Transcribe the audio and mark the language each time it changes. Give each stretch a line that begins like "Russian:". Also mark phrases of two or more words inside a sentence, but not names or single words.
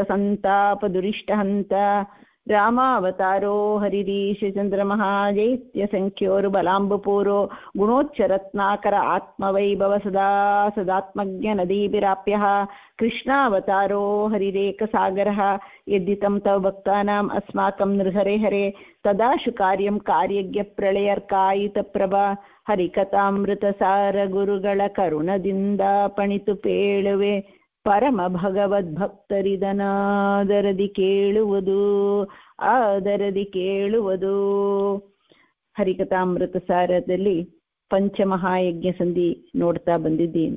Sanskrit: ಸಂತಾಪ ದುರಿಷ್ಟಹಂತ ರಾಮಾವತಾರೋ ಹರಿರೀಶ ಚಂದ್ರಮಃ ಜೈತ್ಯ ಸಂಖ್ಯೋರು ಬಲಾಂಬುಪೂರೋ ಗುಣೋಚ್ಚರತ್ನಾಕರ ಆತ್ಮವೈಭವ ಸದಾ ಸದಾತ್ಮಜ್ಞ ನದೀಭಿರಾಪ್ಯಃ ಕೃಷ್ಣಾವತಾರೋ ಹರಿರೇಕಸಾಗರಃ ಯದ್ದಿತಂ ತವ ಭಕ್ತಾನಾಂ ಅಸ್ಮಾಕಂ ನೃಹರೆ ಹರೆ ತದಾಶು ಕಾರ್ಯಂ ಕಾರ್ಯಜ್ಞ ಪ್ರಳಯರ್ಕಾಯಿತ ಪ್ರಭಾ
Kannada: ಹರಿಕಥಾಮೃತಸಾರ ಗುರುಗಳ ಕರುಣದಿಂದ ಪಣಿತು ಪೇಳುವೆ ಪರಮ ಭಗವದ್ಭಕ್ತರಿದನಾದರದಿ ಕೇಳುವುದು ಆದರದಿ ಕೇಳುವುದು. ಹರಿಕಥಾಮೃತ ಸಾರದಲ್ಲಿ ಪಂಚಮಹಾಯಜ್ಞ ಸಂಧಿ ನೋಡ್ತಾ ಬಂದಿದ್ದೀನಿ.